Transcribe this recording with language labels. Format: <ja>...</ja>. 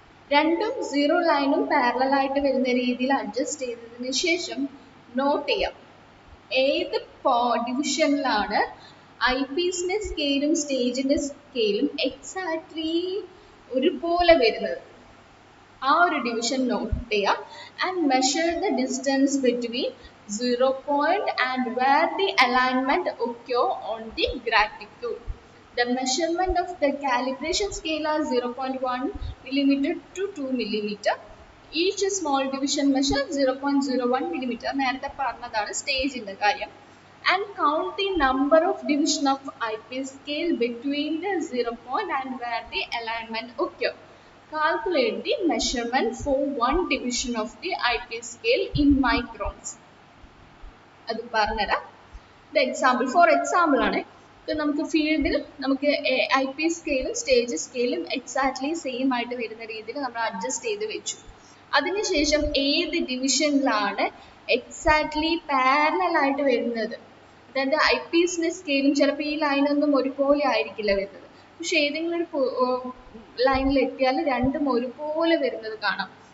<ml>രണ്ടും സീറോ ലൈനും പാരലൽ ആയിട്ട് വരുന്ന രീതിയിൽ അഡ്ജസ്റ്റ് ചെയ്തതിന് ശേഷം നോട്ട് ചെയ്യാം ഏത് ഡിവിഷനിലാണ് IPസിന്റെ സ്കെയിലും സ്റ്റേജിന്റെ സ്കെയിലും എക്സാക്ട്ലി ഒരുപോലെ വരുന്നത്. ആ ഒരു ഡിവിഷൻ നോട്ട് ചെയ്യാം.</ml> <en>And measure the distance between 0 point and where the alignment occur on the gratitude. The measurement of the calibration scale are 0.1 millimeter to 2 millimeter. Each small division measure 0.01 millimeter.</en> <ml>നേരത്തെ പറഞ്ഞതാണ് സ്റ്റേജിന്റെ കാര്യം.</ml> <en>And count the number of division of IP scale between the 0 point and where the alignment occur. Calculate the measurement for one division of the IP scale in microns.</en> <ml>അത് പറഞ്ഞുതരാം. The example, for example ആണ്. നമുക്ക് ഫീൽഡിൽ നമുക്ക് IP സ്കെയിലും stage സ്കെയിലും exactly same ആയിട്ട് വരുന്ന രീതിയിൽ നമ്മൾ അഡ്ജസ്റ്റ് ചെയ്ത് വെച്ചു. അതിനുശേഷം ഏത് ഡിവിഷനിലാണ് എക്സാക്ട്ലി പാരലൽ ആയിട്ട് വരുന്നത്, അതായത് IPസിന്റെ സ്കെയിലും ചിലപ്പോൾ ഈ ലൈനൊന്നും ഒരുപോലെ ആയിരിക്കില്ല വരുന്നത്, പക്ഷെ ഏതെങ്കിലും ഒരു ലൈനിൽ എത്തിയാൽ രണ്ടും ഒരുപോലെ വരുന്നത് കാണാം.</ml>